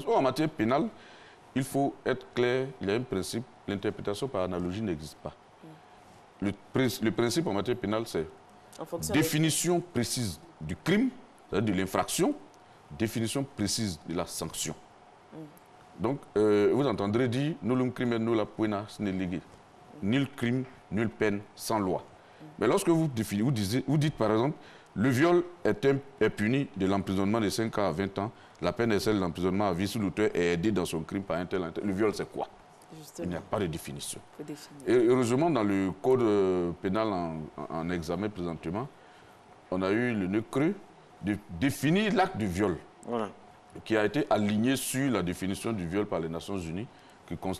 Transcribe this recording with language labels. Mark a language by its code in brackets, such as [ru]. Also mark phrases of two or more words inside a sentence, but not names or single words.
[fr] En matière pénale, il faut être clair, il y a un principe, l'interprétation par analogie n'existe pas. Le principe en matière pénale, c'est définition précise du crime, c'est-à-dire de l'infraction, définition précise de la sanction. Donc, vous entendrez dire « [la] nullum crimen nulla pena sine lege ». [fr] Nul crime, nulle peine, sans loi. Mais lorsque vous dites par exemple, le viol est puni de l'emprisonnement de 5 ans à 20 ans, la peine est celle de l'emprisonnement à vie si l'auteur est aidé dans son crime par un tel. Le viol, c'est quoi? Justement. Il n'y a pas de définition. Et heureusement, dans le code pénal en examen présentement, on a eu le nœud creux de définir l'acte de viol, qui a été aligné sur la définition du viol par les Nations Unies, qui